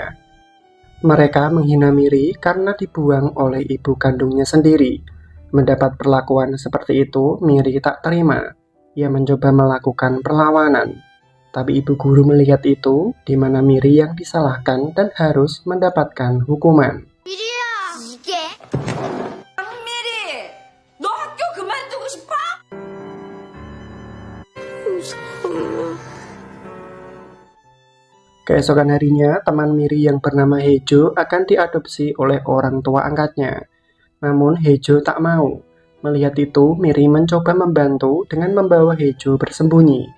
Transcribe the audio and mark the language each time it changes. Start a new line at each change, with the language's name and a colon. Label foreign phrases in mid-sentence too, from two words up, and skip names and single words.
Indonesian: Mereka menghina Miri karena dibuang oleh ibu kandungnya sendiri. Mendapat perlakuan seperti itu, Miri tak terima. Ia mencoba melakukan perlawanan. Tapi ibu guru melihat itu, di mana Miri yang disalahkan dan harus mendapatkan hukuman.
Korean: 미리야, 이게? 미리, 너 학교 그만두고 싶어?
Indonesian: Keesokan harinya, teman Miri yang bernama Hejo akan diadopsi oleh orang tua angkatnya. Namun Hejo tak mau. Melihat itu, Miri mencoba membantu dengan membawa Hejo bersembunyi.